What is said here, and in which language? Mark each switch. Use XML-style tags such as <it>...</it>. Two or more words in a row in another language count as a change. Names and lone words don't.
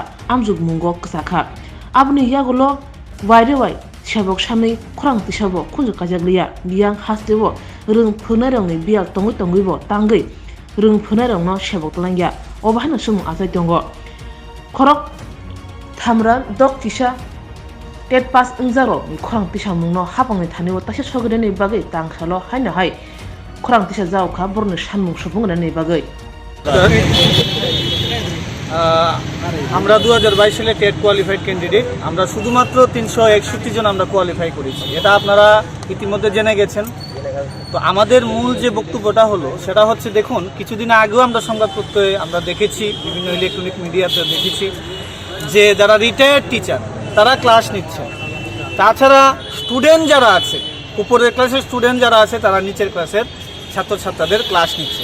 <trp>amjungmungo ksakha abni yagulo wairewai shabok shamai khurang tisabo khunju kajakliya biyang hastebo rung phunarongni bial tongibo tangai rung phunarongno shabok tlangya obahana sum asai tongo khorok thamra dok tisa tet pas ungjaro khurang tisa mungno hapangni thanibo tasha sogireni bagai tangsalo haina hai khurang tisa jaw kha borni sanmung supungrani bagai</trp> <bn>আমরা 2022 সালে</bn> <en>TET qualified candidate</en> <bn>আমরা শুধুমাত্র 361 জন আমরা কোয়ালিফাই করেছি এটা আপনারা ইতিমধ্যে জেনে গেছেন তো আমাদের মূল যে বক্তব্যটা হলো সেটা হচ্ছে, দেখুন কিছুদিন আগেও আমরা সংবাদপত্রে আমরা দেখেছি, বিভিন্ন ইলেকট্রনিক মিডিয়াতে দেখেছি যে যারা</bn> <en>retired teacher</en> <bn>তারা ক্লাস নিচ্ছে, তাছাড়া স্টুডেন্ট যারা আছে, উপরের ক্লাসের স্টুডেন্ট যারা আছে তারা নিচের ক্লাসের ছাত্রছাত্রীদের ক্লাস নিচ্ছে।</bn>